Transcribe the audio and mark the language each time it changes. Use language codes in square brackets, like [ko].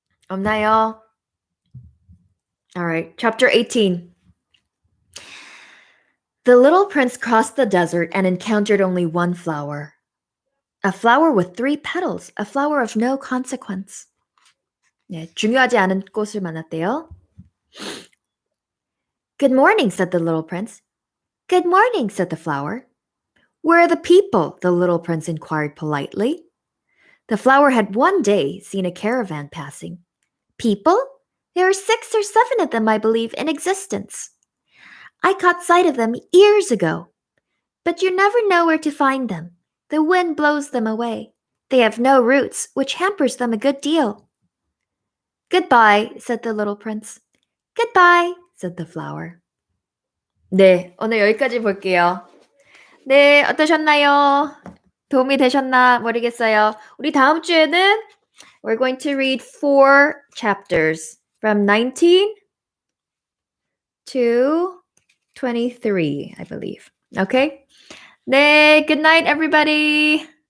[ko] 없나요? [en] All right, chapter 18. The little prince crossed the desert and encountered only one flower. A flower with 3 petals, a flower of no consequence. [ko] 네, 중요하지 않은 꽃을 만났대요. [en] Good morning, said the little prince. Good morning, said the flower. Where are the people? The little prince inquired politely. The flower had one day seen a caravan passing. People? There are 6 or 7 of them, I believe, in existence. I caught sight of them years ago. But you never know where to find them. The wind blows them away. They have no roots, which hampers them a good deal. Goodbye, said the little prince. Goodbye, said the flower. [ko] 네, 오늘 여기까지 볼게요. 네, 어떠셨나요? 도움이 되셨나 모르겠어요. 우리 다음 주에는 [en] we're going to read 4 chapters from 19 to 23, I believe. Okay? 네, good night, everybody.